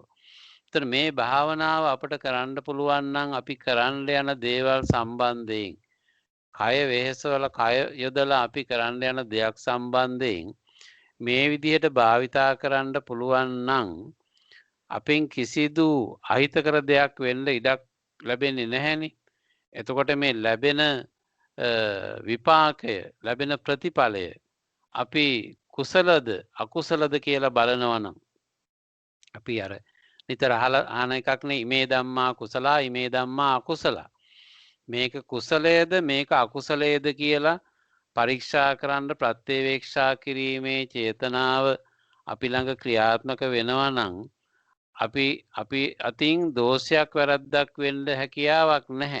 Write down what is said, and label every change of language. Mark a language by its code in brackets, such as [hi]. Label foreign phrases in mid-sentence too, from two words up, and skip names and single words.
[si] එතන මේ භාවනාව අපිට කරන්න පුළුවන් නම් අපි කරන්න යන දේවල් සම්බන්ධයෙන් කය වෙහෙසවල කය යොදලා අපි කරන්න යන දෙයක් සම්බන්ධයෙන් මේ විදිහට භාවිතා කරන්න පුළුවන් නම් අපෙන් කිසිදු අහිතකර දෙයක් වෙන්න ඉඩක් ලැබෙන්නේ නැහැනේ. එතකොට මේ ලැබෙන විපාකය ලැබෙන ප්‍රතිඵලය අපි කුසලද අකුසලද කියලා බලනවා නම් අපි අර නිතර අහන එකක් නේ [pi] ඉමේ ධම්මා කුසලා ඉමේ ධම්මා අකුසලා. [si] මේක කුසලයේද මේක අකුසලයේද කියලා පරීක්ෂා කරන්න ප්‍රත්‍යවේක්ෂා කිරීමේ චේතනාව අපි ළඟ ක්‍රියාත්මක වෙනවා නම් අපි අතින් දෝෂයක් වැරද්දක් වෙන්න හැකියාවක් නැහැ.